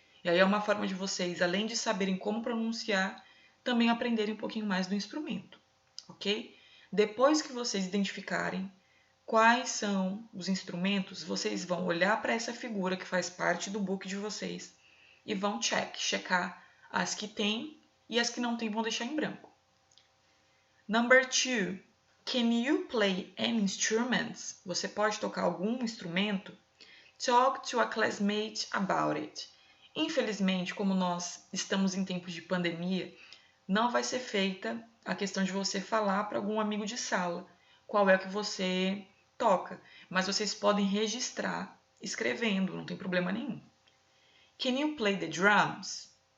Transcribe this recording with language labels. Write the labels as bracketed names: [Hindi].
[Portuguese] E aí é uma forma de vocês, além de saberem como pronunciar, também aprenderem um pouquinho mais do instrumento, ok? Depois que vocês identificarem quais são os instrumentos, vocês vão olhar para essa figura que faz parte do book de vocês e vão checar as que tem e as que não tem vão deixar em branco. [English] Number 2. Can you play any instruments? [Portuguese] Você pode tocar algum instrumento? [English] Talk to a classmate about it. [Portuguese] Infelizmente, como nós estamos em tempos de pandemia, não vai ser feita a questão de você falar para algum amigo de sala qual é que você toca, mas vocês podem registrar escrevendo, não tem problema nenhum. [English] Can you play the drums?